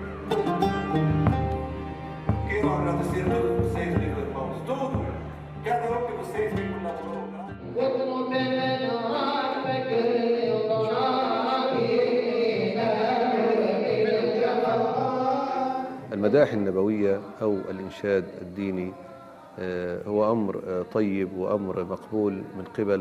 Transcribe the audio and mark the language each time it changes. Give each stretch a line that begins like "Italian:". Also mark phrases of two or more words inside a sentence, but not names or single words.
Portuguese: Quero agradecer a todos vocês, meus irmãos, tudo, cada um de vocês que colaborou.
Arabic: المداح النبوية أو الإنشاد الديني هو أمر طيب وأمر مقبول من قبل